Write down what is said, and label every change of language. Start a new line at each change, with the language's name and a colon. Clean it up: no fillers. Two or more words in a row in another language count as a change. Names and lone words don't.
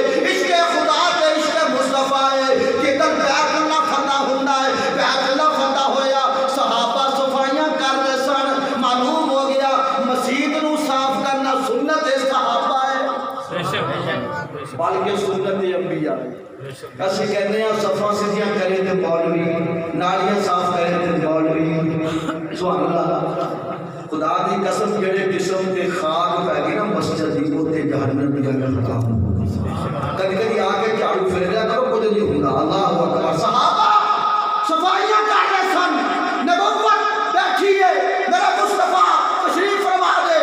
Punjabi: ਇਸ਼ਕ਼ੇ ਖ਼ੁਦਾ ਤੇ ਇਸ਼ਕ਼ੇ ਮੁਸਤਫ਼ਾ ਹੈ। ਕਿੱਧਰ ਬੈਤੁੱਲਾਹ ਫ਼ਤਹ ਹੁੰਦਾ ਹੈ, ਬੈਤੁੱਲਾਹ ਫ਼ਤਹ ਹੋਇਆ, ਸਹਾਬਾ ਸਫ਼ਾਈਆਂ ਕਰ ਰਹੇ ਸਨ, ਮਾਲੂਮ ਹੋ ਗਿਆ ਮਸਜਿਦ ਨੂੰ ਸਾਫ਼ ਕਰਨਾ ਸੁੰਨਤ ਹੈ ਸਹਾਬਾ ਹੈ, ਬਲਕਿ ਸੁੰਨਤ ਅੰਬੀਆ ਹੈ। ਅਸੀਂ ਕਹਿੰਦੇ ਆ ਸਫਾ ਸਿੱਧੀਆਂ ਕਰੇ ਤੇ ਮੌਲਵੀ, ਨਾਲੀਆਂ ਸਾਫ਼ ਕਰੇ ਤੇ ਮੌਲਵੀ।
Arabic: سبحان الله.
Punjabi: ਖ਼ੁਦਾ ਦੀ ਕਸਮ ਜਿਹੜੇ ਜਿਸਮ ਤੇ ਖ਼ਾਕ ਪੈ ਗਈ ਨਾ ਮਸਜਿਦ ਦੀ ਉੱਤੇ ਜਹੰਨਮ ਦੀ ਗੱਲ ਖ਼ਤਮ। ਕਦੀ ਕਦੀ ਆ ਕੇ ਝਾੜੂ ਫੇਰ ਲਿਆ ਕਰੋ, ਕੁਛ ਨਹੀਂ ਹੁੰਦਾ।
Arabic: الله أكبر.
Punjabi: ਸਹਾਬਾ ਸਫ਼ਾਈਆਂ ਕਰ ਰਹੇ ਸਨ, ਨਬੁੱਵਤ ਬੈਠੀ ਹੈ, ਮੇਰਾ ਮੁਸਤਫ਼ਾ ਤਸ਼ਰੀਫ਼ ਫ਼ਰਮਾ ਦੇ।